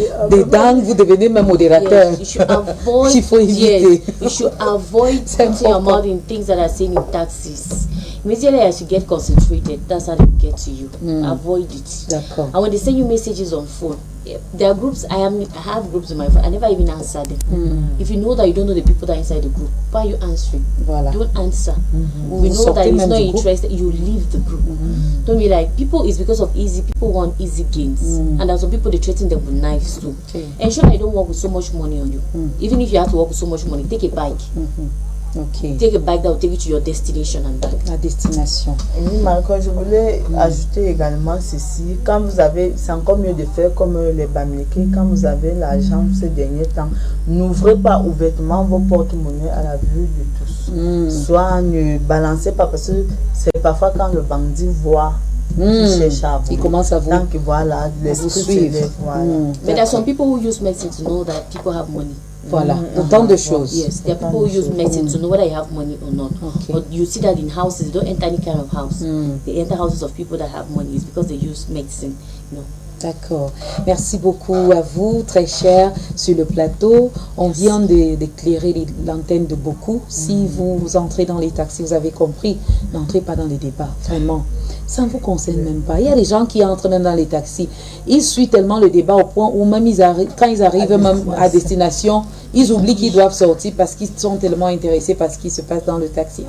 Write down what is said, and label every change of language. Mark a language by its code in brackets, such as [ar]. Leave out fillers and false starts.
[fr] dedans, vous devenez même modérateur. [en] Yes, you should avoid. [fr] Il faut éviter. [en] Yes, you should avoid putting your mouth in things that are saying in taxis. Immediately as you get concentrated, that's how they get to you. Avoid it. [fr] D'accord. [en] And when they send you messages on phone, there are groups. I have groups on my phone. I never even answer them. If you know that you don't know the people that are inside the group, why are you answering? [fr] Voilà. [en] Don't answer. We know that it's not interested. You leave the group. Don't be like, people is because of easy. People want easy gains, and there's some people they threaten them with knives too. Okay. Ensure that you don't work with so much money on you. Even if you have to work with so much money, take a bike. Ok. Take a bike that will take you to your destination and back. [fr] La destination. Oui, Marco, je voulais ajouter également ceci. Quand vous avez, c'est encore mieux de faire comme les Bamileke, quand vous avez l'argent ces derniers temps, n'ouvrez pas ouvertement vos porte-monnaies à la vue de tous. Soit ne balancez pas, parce que c'est parfois quand le bandit voit qui cherche à vous. Il commence à vous. Donc voilà, l'esprit s'élève. Voilà. [en] But there are some people who use medicine to know that people have money. [fr] Voilà, autant de choses. [en] Yes, there are people who use medicine to know whether you have money or not. Okay. But you see that in houses, they don't enter any kind of house. They enter houses of people that have money. It's because they use medicine. You know. [fr] D'accord. Merci beaucoup à vous, très chers, sur le plateau. On vient d'éclairer l'antenne de beaucoup. Si vous entrez dans les taxis, vous avez compris, n'entrez pas dans les débats, vraiment. Ça ne vous concerne même pas. Il y a des gens qui entrent même dans les taxis. Ils suivent tellement le débat au point où même quand ils arrivent même à destination, ils oublient qu'ils doivent sortir parce qu'ils sont tellement intéressés par ce qui se passe dans le taxi.